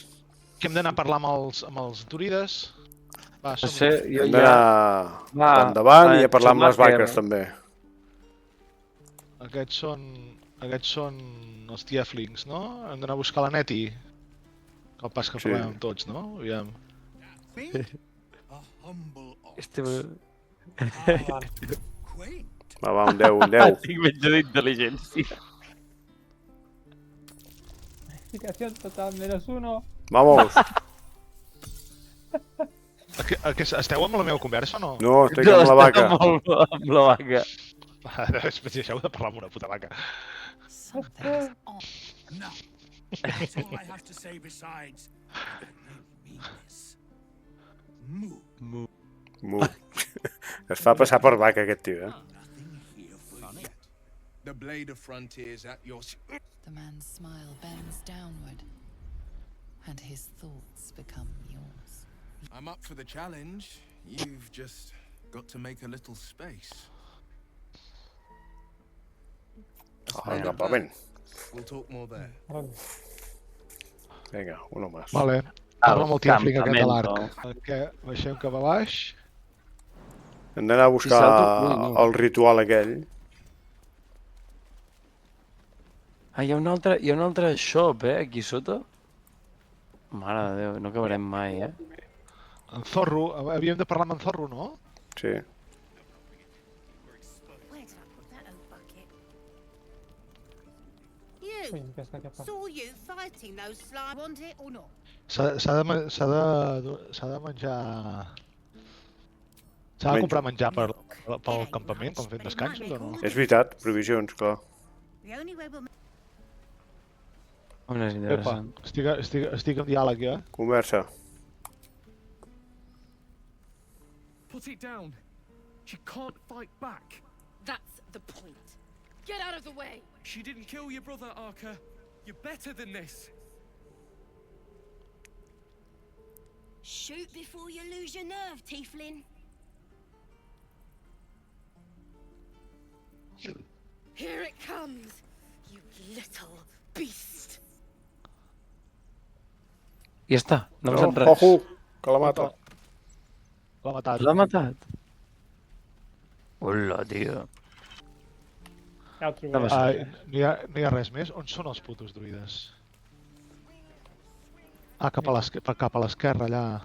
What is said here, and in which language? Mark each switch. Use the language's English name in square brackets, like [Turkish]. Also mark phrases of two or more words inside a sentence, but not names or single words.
[Catalan] Que hem d'anar a parlar amb els Durides? Va, No som sé, jo Hem ja... d'anar Va, endavant i a parlar amb les Schumacher. vaques, també. Aquests són els tieflings, no? Hem d'anar a buscar la Neti. El pas que Sí. parlem amb tots, no? Aviam. [English] Me? A humble ox. Este... Quaint. [Catalan] Va, un 10, un 10. Tinc menys d'intel·ligència. [Spanish] Explicación total, -1. Vamos. [Catalan] Esteu amb la meva conversa o no? No, estic amb la vaca. Amb la vaca. Deixeu de parlar amb una puta vaca. [English] Something's on. No. That's all I have to say besides. I mean this. Moo. Mu. [Catalan] Es fa passar per vaca, aquest tio, eh? [English] Nothing here for yet. The blade of frontiers at your... The man's smile bends downward, and his thoughts become yours. I'm up for the challenge. You've just got to make a little space. [Catalan] El campament. [English] We'll talk more there. [Catalan] Vinga, uno més. Vale. Parla amb el tiefling aquest de campamento. l'arc. Que baixem cap a baix. Hem d'anar a buscar el ritual aquell. Ah, hi ha un altre shop, aquí sota. Mare de Déu, no acabarem mai, En Zorro, havíem de parlar amb en Zorro, no? Sí. [English] Where did I put that old bucket? [Catalan] Ui, [English] You! [Catalan] aquesta que fa. [English] Saw you fighting those slime. Want it or not? [Catalan] S'ha de menjar... S'ha de comprar menjar pel campament, quan fem descansos o no? És veritat, provisions, clar. [English] The only way we'll [Catalan] On és Epa, interessant. estic en diàleg ja. Conversa. [English] Put it down. She can't fight back. That's the point. Get out of the way! She didn't kill your brother, Arka. You're better than this. Shoot before you lose your nerve, Tiefling. Here it comes, you little beast. [Catalan] I ja està, no ha passat res. Ojo, que la mata. L'ha matat. L'ha matat? Hola, tio. Ja ho No trobaré. passa. No hi ha res més? On són els putos druides? Ah, cap a l'esquerra, allà.